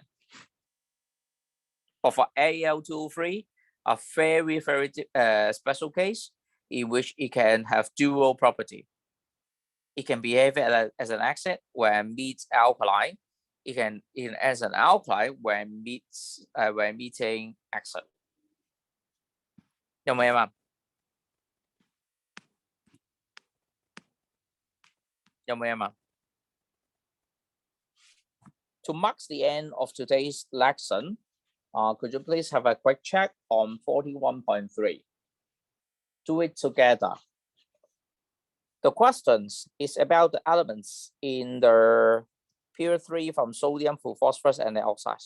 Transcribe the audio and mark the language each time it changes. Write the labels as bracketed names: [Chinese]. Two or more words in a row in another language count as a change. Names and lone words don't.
[English] But for Al2O3, a very, very special case in which it can have dual property. It can behave as an acid when meets alkaline. It can as an alkaline when meeting acid. [Cantonese] 有冇嘢問？有冇嘢問？ [English] To mark the end of today's lesson, could you please have a quick check on 41.3? Do it together. The questions is about the elements in the period 3 from sodium to phosphorus and the oxides.